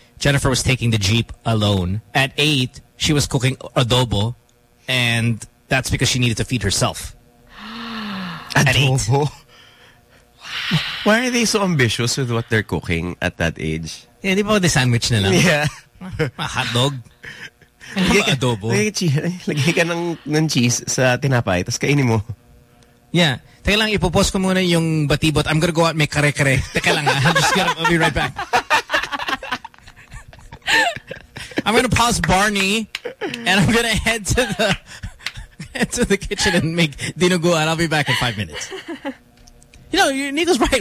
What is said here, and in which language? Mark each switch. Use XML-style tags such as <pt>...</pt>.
<en>Jennifer was taking the Jeep alone. At eight, she was cooking adobo, and that's because she needed to feed herself. Adobo? At eight. Why are they so ambitious with what they're cooking at that age?</en> <tl>Yeah, di ba the sandwich na lang?</tl> <en>Yeah. Hot dog? Adobo?</en> <tl>Lagay ka ng cheese sa tinapay, tapos kainin mo.</tl> <en>Yeah. Teka lang, ipopost ko muna yung batibot. I'm gonna go out and make kare-kare. Teka lang, I'll be right back. I'm going to pause Barney, and I'm going to head to the kitchen and make dinugo, and I'll be back in 5 minutes. You know, Nico's right.</en>